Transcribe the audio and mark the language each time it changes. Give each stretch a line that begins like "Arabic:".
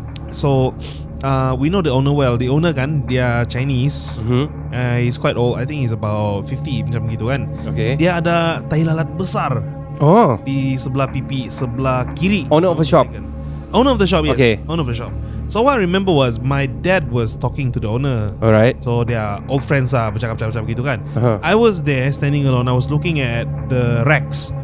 English: So we know the owner well. The owner
Malay: kan dia
English: Chinese. He's quite old. I think he's about 50
Malay: macam gitu kan. Dia ada tai lalat besar. Di sebelah pipi sebelah kiri.
English: Owner of a shop. Owner of the shop, yes. Owner of the shop. So what I remember was my dad was talking to the owner. Alright. So they are old friends lah,
Malay: bercakap-cakap gitu kan.
English: I was there standing alone. I was looking at the racks.